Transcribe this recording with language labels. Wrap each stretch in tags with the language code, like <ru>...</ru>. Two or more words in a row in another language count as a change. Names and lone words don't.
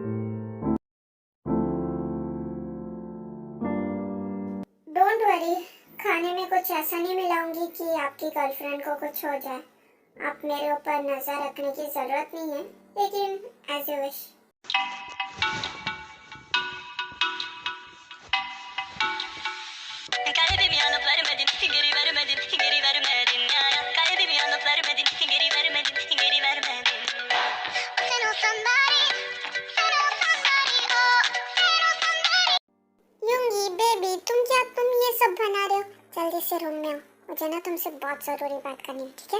<en>don't worry,</en> <hi>खाने में कुछ ऐसा नहीं मिलाऊंगी कि आपकी गर्लफ्रेंड को कुछ हो जाए। आप मेरे ऊपर नजर रखने की जरूरत नहीं है, लेकिन</hi> <en>as you wish.</en> <tr>Kalbimi alıp vermedin, geri vermedin, geri vermedin ya. Kalbimi alıp vermedin, geri vermedin, geri vermedin. Sen olsan bari, sen olsan bari, oh, sen olsan bari.</tr> <hi>यूंगी बेबी, तुम ये सब बना रहे हो? जल्दी से रूम में आओ, मुझे ना तुमसे बहुत जरूरी बात करनी है, ठीक है?</hi>